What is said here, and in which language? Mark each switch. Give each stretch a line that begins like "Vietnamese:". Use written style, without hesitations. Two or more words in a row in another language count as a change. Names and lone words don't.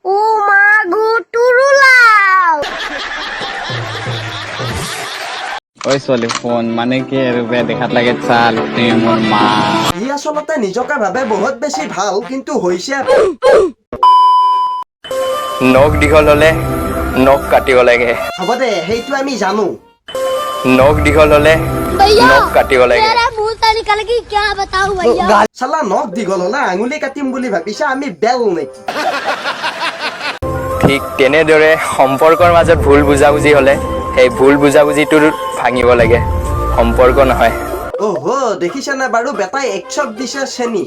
Assamese: ঐ ছোৱালী ফোন মানে কি আৰু বেয়া দেখাত লাগে চাল মোৰ মা ই আচলতে নিজকে ভাবে বহুত বেছি ভাল কিন্তু হৈছে নখ দীঘল হলে নখ কাটিব লাগে হ'ব দে সেইটো আমি জানো। নখ দীঘল হলে নখ কাটিব লাগে
Hindi: मुंह से निकल गई क्या बताऊं भैया।
Assamese: চালা নখ দীঘল হলে আঙুলি কাটিম বুলি ভাবিছা আমি বেল নেকি? ঠিক তেনেদৰে সম্পৰ্কৰ মাজত ভুল বুজাবুজি হলে সেই ভুল বুজাবুজিটো ভাঙিব লাগে সম্পৰ্ক নহয়। দেখিছেনে বাৰু বেটাই একচপ দিছে চেনি।